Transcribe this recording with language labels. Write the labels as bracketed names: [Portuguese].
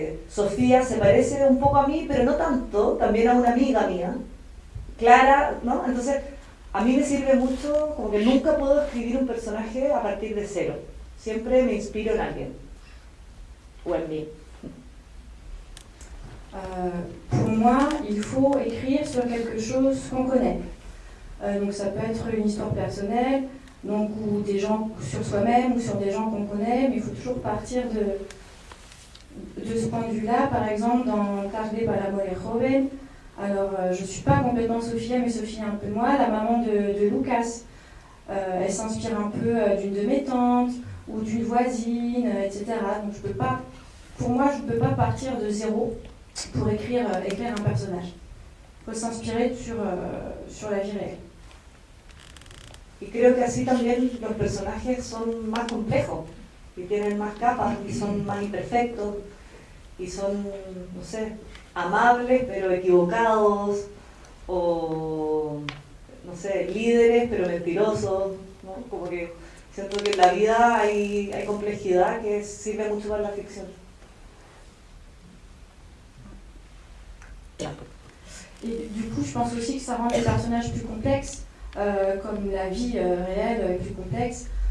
[Spanish] Sofía se parece un poco a mí, pero no tanto, también a una amiga mía, Clara, ¿no? Entonces, a mí me sirve mucho, como que nunca puedo escribir un personaje a partir de cero. Siempre me inspiro en alguien, ou en mí. [French] Pour moi, il faut écrire sur quelque chose qu'on connaît. Donc ça peut être une histoire personnelle, donc, ou des gens sur soi-même, ou sur des gens qu'on connaît, mais il faut toujours partir de ce point de vue-là. Par exemple, dans Tarde para Morir Joven, alors je ne suis pas complètement Sofia, mais Sophie un peu moi, la maman de Lucas. Elle s'inspire un peu d'une de mes tantes, ou d'une voisine, etc. Donc je peux pas, pour moi, je ne peux pas partir de zéro pour écrire un personnage. Il faut s'inspirer sur la vie réelle. [Spanish] Y creo que así también los personajes son más complejos, y tienen más capas, y son más imperfectos, y son, no sé, amables pero equivocados, o, no sé, líderes pero mentirosos, ¿no? Como que siento que en la vida hay complejidad que sirve mucho para la ficción. [French] Et du coup, je pense aussi que ça rend les personnages plus complexes, comme la vie réelle est plus complexe.